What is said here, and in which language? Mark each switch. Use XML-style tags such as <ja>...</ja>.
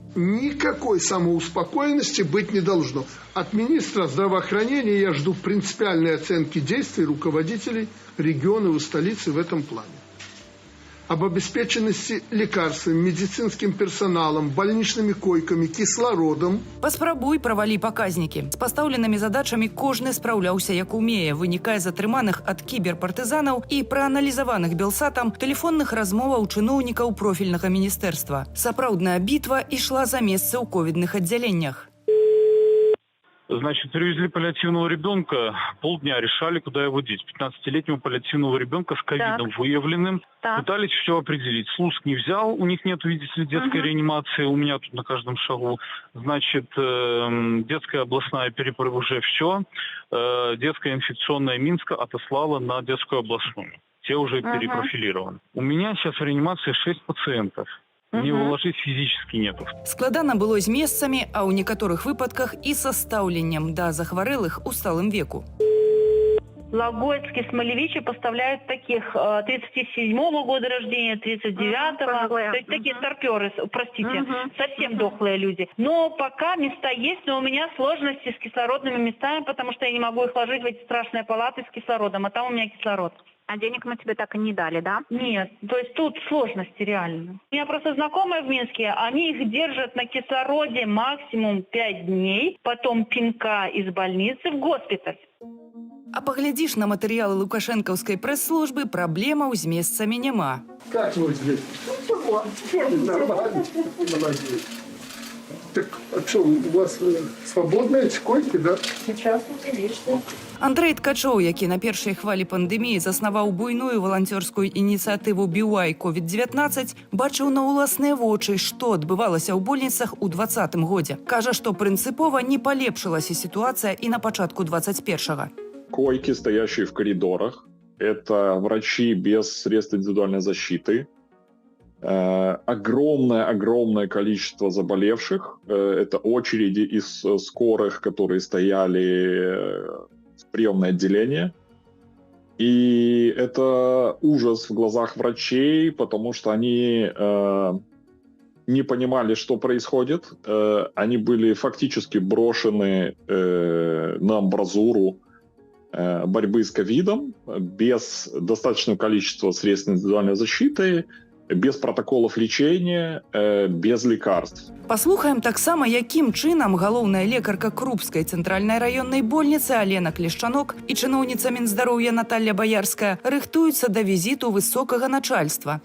<ru>Никакой самоуспокоенности быть не должно. От министра здравоохранения я жду принципиальной оценки действий руководителей региона и столицы в этом плане. Об обеспеченности лекарствами, медицинским персоналом, больничными койками, кислородом.</ru> <be>Паспрабуй правалі паказнікі. З пастаўленымі задачамі кожны спраўляўся як умее, вынікае з атрыманых ад кіберпартызанаў і прааналізаваных белсатам тэлефонных размоваў чыноўнікаў профільнага міністэрства. Сапраўдная бітва ішла за месцы ў ковідных аддзяленнях.</be> <ru>Значит, привезли паллиативного ребенка, полдня решали, куда его деть. 15-летнего паллиативного ребенка с ковидом выявленным. Пытались все определить. Слуск не взял, у них нет, видите ли, детской реанимации, у меня тут на каждом шагу. Значит, детская областная уже все. Детская инфекционная Минска отослала на детскую областную. Те уже перепрофилированы. У меня сейчас в реанимации 6 пациентов. Не уложить физически нету.</ru> <be>Складана было з месцамі, а ў некаторых выпадках і са стаўленнем да захварэлых у сталым веку.</be> <ru>Логойский, Смолевичи поставляют таких 37-го года рождения, 39-го. То есть такие старперы, простите, совсем дохлые люди. Но пока места есть, но у меня сложности с кислородными местами, потому что я не могу их ложить в эти страшные палаты с кислородом, а там у меня кислород. А денег мы тебе так и не дали, да? Нет, то есть тут сложности реально. У меня просто знакомые в Минске, они их держат на кислороде максимум 5 дней, потом пинка из больницы в госпиталь.</ru> <be>А паглядзіш на матэрыялы лукашэнкаўскай прэс-службы, праблемаў з месцамі няма.</be> <ru>Как вы здесь? Нормально. Молодец. Так, а что, у вас свободные койки, да? Сейчас отлично.</ru> <be>Андрэй Ткачоў, які на першай хвалі пандэміі заснаваў буйную валанцёрскую ініцыятыву BY COVID-19, бачыў на ўласныя вочы, што адбывалася ў больніцах у 2020 годзе. Кажа, што прынцыпова не палепшылася сітуацыя і на пачатку 21-го.</be> <ru>Койки, стоящие в коридорах, это врачи без средств индивидуальной защиты, огромное количество заболевших, это очереди из скорых, которые стояли в приемное отделение. И это ужас в глазах врачей, потому что они не понимали, что происходит. Они были фактически брошены на амбразуру борьбы с ковидом, без достаточного количества средств индивидуальной защиты, без протоколов лечения, без лекарств.</ru> <be>Паслухаем таксама, якім чынам галоўная лекарка Крупскай цэнтральнай раённай больніцы Алена Клешчанок і чыноўніца Мінздароўя Наталья Баярская рыхтуюцца да візіту высокага начальства.</be>